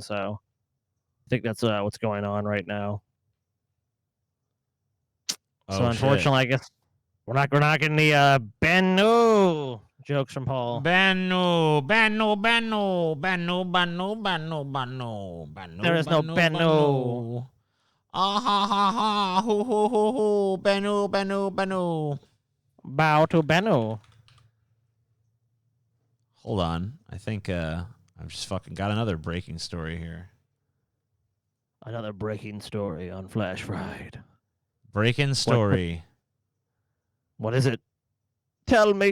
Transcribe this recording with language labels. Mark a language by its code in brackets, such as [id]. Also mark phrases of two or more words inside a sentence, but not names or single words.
[en] So I think that's what's going on right now. So unfortunately, I guess we're not getting the Bennu jokes from Paul. Bennu. There is no Bennu. Ah ha ha ha. Hoo hoo hoo hoo. Bennu. Bow to Bennu. Hold on. I think I've just fucking got another breaking story here. Another breaking story on Flash Fried. Breaking story. What is it? Tell me.